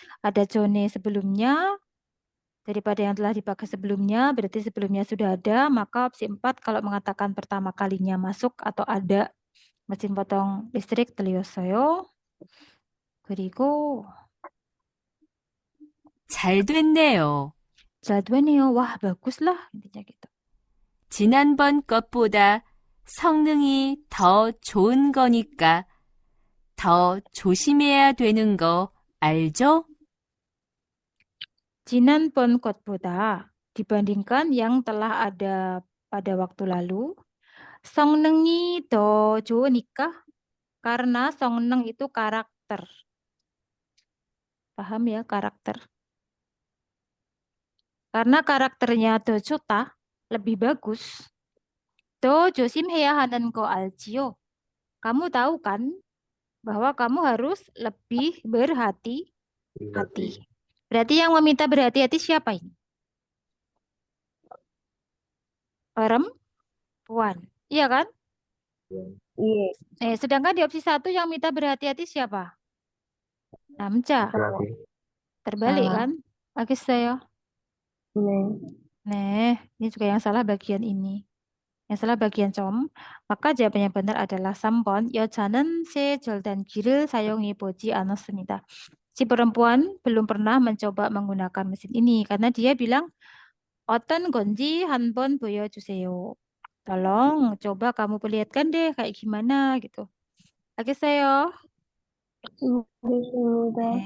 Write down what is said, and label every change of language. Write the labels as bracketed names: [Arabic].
[Indonesian] Ada zone sebelumnya, daripada yang telah dipakai sebelumnya, berarti sebelumnya sudah ada, maka opsi 4 kalau mengatakan pertama kalinya masuk atau ada mesin potong listrik, [Korean] 틀렸어요. 그리고 잘 됐네요. 잘 되네요. [Indonesian] Wah, baguslah intinya gitu. [Korean] 지난번 것보다 성능이 더 좋은 거니까 더 조심해야 되는 거 알죠? 지난번 것보다 [Indonesian] dibandingkan yang telah ada pada waktu lalu, [Korean] 성능이 더 좋으니까, [Indonesian] karena 성능 itu karakter. Paham ya, karakter. Karena karakternya [Korean] 더 좋다, [Indonesian] lebih bagus. [Korean] 더 조심해야 하는 거 알지요? [Indonesian] Kamu tahu kan bahwa kamu harus lebih berhati-hati. Berarti yang meminta berhati-hati siapa ini? Perempuan. Iya kan? Iya. Sedangkan di opsi 1 yang minta berhati-hati siapa? 남자. Terbalik Salah. kan? [Korean] 알겠어요. 네. [Indonesian] Ini juga yang salah bagian ini. Yang salah bagian com. Maka jawabannya benar adalah 3번. [Korean] 여자는 새 절단기를 사용해 보지 않았습니다. [Indonesian] Si perempuan belum pernah mencoba menggunakan mesin ini karena dia bilang [Korean] 어떤 건지 한번 보여주세요. [Indonesian] Tolong coba kamu perlihatkan deh kayak gimana gitu. [Korean] 알겠어요? 알겠습니다.